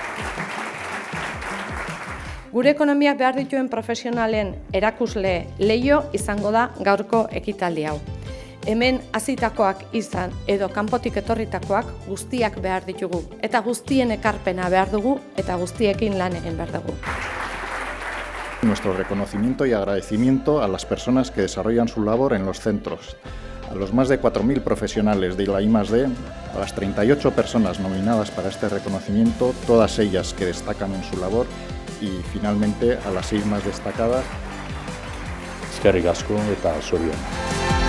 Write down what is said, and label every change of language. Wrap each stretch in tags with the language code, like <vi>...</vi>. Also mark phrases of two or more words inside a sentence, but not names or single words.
<eu>Gure ekonomiak behar dituen profesionalen erakusle leiho izango da gaurko ekitaldi hau. Hemen hasitakoak izan edo kanpotik etorritakoak guztiak behar ditugu. Eta guztien ekarpena behar dugu eta guztiekin lan egin behar dugu.</eu> <es>Nuestro reconocimiento y agradecimiento a las personas que desarrollan su labor en los centros, a los más de 4.000 profesionales de la I+D, a las 38 personas nominadas para este reconocimiento, todas ellas que destacan en su labor, y finalmente a las 6 más destacadas.</es> <eu>Eskerrik asko eta zorionak.</eu>